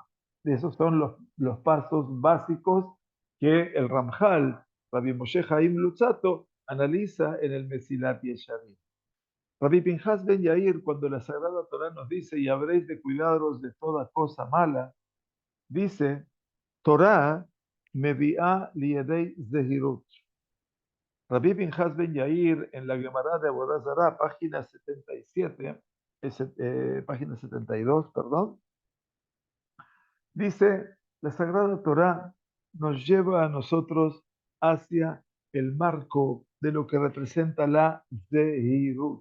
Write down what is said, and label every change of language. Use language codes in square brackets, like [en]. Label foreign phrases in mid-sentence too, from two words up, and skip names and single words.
[es] Esos son los pasos básicos que el Ramjal, Rabbi Moshe Haim Luzzatto, analiza en el Mesilat Yesharim. Rabbi Pinchas ben Yair, cuando la Sagrada Torá nos dice, y habréis de cuidaros de toda cosa mala, dice, [he] תורה מביאה לידי זהירות. [es] Rabbi Pinchas ben Yair, en la Gemara de Avodah Zará, página 77, página 72, perdón, dice, la Sagrada Torá nos lleva a nosotros hacia el marco de lo que representa la Zehirut.